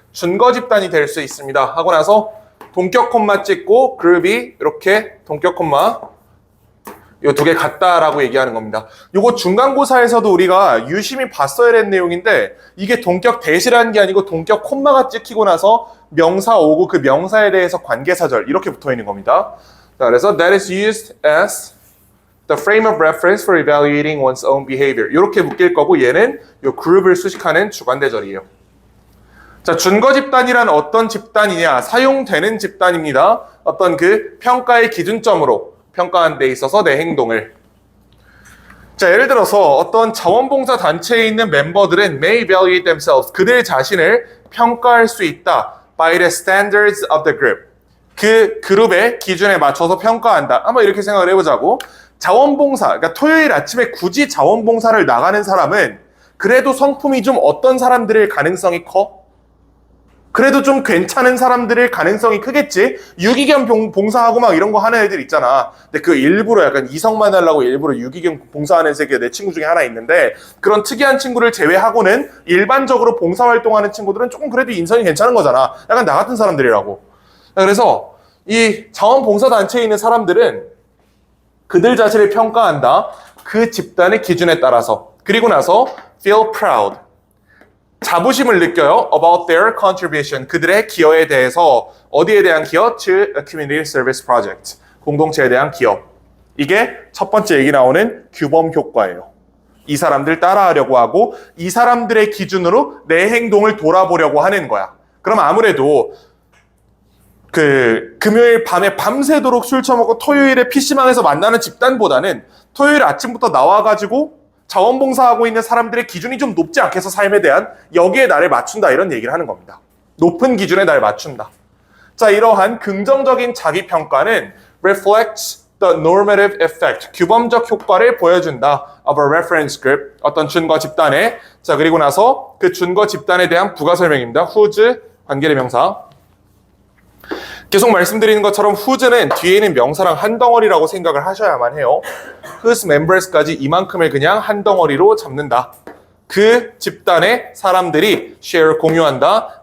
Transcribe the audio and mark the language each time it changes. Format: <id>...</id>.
<ko>준거 집단이 될 수 있습니다. 하고 나서 동격 콤마 찍고 그룹이 이렇게 동격 콤마 이 두 개 같다라고 얘기하는 겁니다. 이거 중간고사에서도 우리가 유심히 봤어야 될 내용인데 이게 동격 대시라는 게 아니고 동격 콤마가 찍히고 나서 명사 오고 그 명사에 대해서 관계사절 이렇게 붙어 있는 겁니다. 자, 그래서</ko> <en>that is used as the frame of reference for evaluating one's own behavior.</en> <ko>이렇게 묶일 거고 얘는 이 그룹을 수식하는 주관대절이에요. 자, 준거 집단이란 어떤 집단이냐? 사용되는 집단입니다. 어떤 그 평가의 기준점으로 평가하는 데 있어서 내 행동을. 자, 예를 들어서 어떤 자원봉사 단체에 있는 멤버들은</ko> <en>may evaluate themselves.</en> <ko>그들 자신을 평가할 수 있다.</ko> <en>by the standards of the group.</en> <ko>그 그룹의 기준에 맞춰서 평가한다. 한번 이렇게 생각을 해보자고. 자원봉사, 그러니까 토요일 아침에 굳이 자원봉사를 나가는 사람은 그래도 성품이 좀 어떤 사람들일 가능성이 커? 그래도 좀 괜찮은 사람들일 가능성이 크겠지? 유기견 봉사하고 막 이런 거 하는 애들 있잖아. 근데 그 일부러 약간 이성만 하려고 일부러 유기견 봉사하는 새끼가 내 친구 중에 하나 있는데 그런 특이한 친구를 제외하고는 일반적으로 봉사활동하는 친구들은 조금 그래도 인성이 괜찮은 거잖아. 약간 나 같은 사람들이라고. 그래서 이 자원봉사단체에 있는 사람들은 그들 자신을 평가한다. 그 집단의 기준에 따라서. 그리고 나서</ko> <en>feel proud.</en> <ko>자부심을 느껴요.</ko> <en>about their contribution.</en> <ko>그들의 기여에 대해서. 어디에 대한 기여?</ko> <en>to a community service project.</en> <ko>공동체에 대한 기여. 이게 첫 번째 얘기 나오는 규범 효과예요. 이 사람들 따라하려고 하고 이 사람들의 기준으로 내 행동을 돌아보려고 하는 거야. 그럼 아무래도 그 금요일 밤에 밤새도록 술 처먹고 토요일에 PC방에서 만나는 집단보다는 토요일 아침부터 나와가지고 자원봉사하고 있는 사람들의 기준이 좀 높지 않겠어? 삶에 대한 여기에 나를 맞춘다 이런 얘기를 하는 겁니다. 높은 기준에 나를 맞춘다. 자, 이러한 긍정적인 자기평가는</ko> <en>reflects the normative effect,</en> <ko>규범적 효과를 보여준다.</ko> <en>of a reference group,</en> <ko>어떤 준거 집단에. 자, 그리고 나서 그 준거 집단에 대한 부가 설명입니다. whose 관계대명사. 계속 말씀드리는 것처럼 whose는 뒤에 있는 명사랑 한 덩어리라고 생각을 하셔야만 해요.</ko> <en>whose members</en> <ko>까지 이만큼을 그냥 한 덩어리로 잡는다. 그 집단의 사람들이 share 공유한다.</ko>